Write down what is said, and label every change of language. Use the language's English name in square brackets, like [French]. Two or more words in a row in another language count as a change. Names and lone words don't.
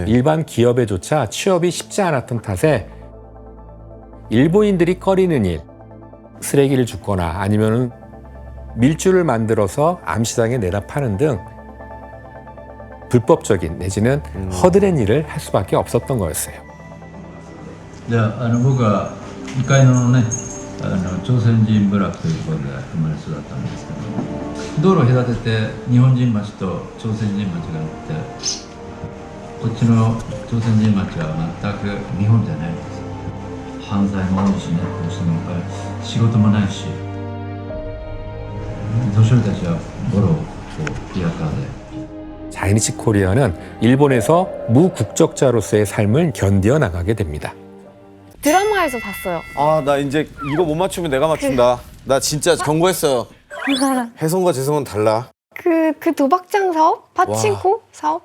[Korean] 일반 기업에조차 취업이 쉽지 않았던 탓에 일본인들이 꺼리는 일, 쓰레기를 줍거나 아니면은 밀주를 만들어서 암시장에 내다 파는 등 불법적인 내지는 허드렛 일을 할 수밖에 없었던 거였어요. [Japanese] じゃあ、僕は2階のね、朝鮮人部落というところで生まれ育ったんですけど、道路を隔てて日本人町と朝鮮人町があって、こっちの朝鮮人町は全く日本じゃないんです。犯罪も多いしね、どうしてもやっぱり仕事もないし、年寄りたちはボロをこうリアカーで [Korean] 자이니치 코리아는 일본에서 무국적자로서의 삶을 견디어 나가게 됩니다. 드라마에서 봤어요. 아, 나 이제 이거 못 맞추면 내가 맞춘다. 나 진짜 경고했어요. 혜성과 재성은 달라. 그 도박장 사업? 파친코 사업?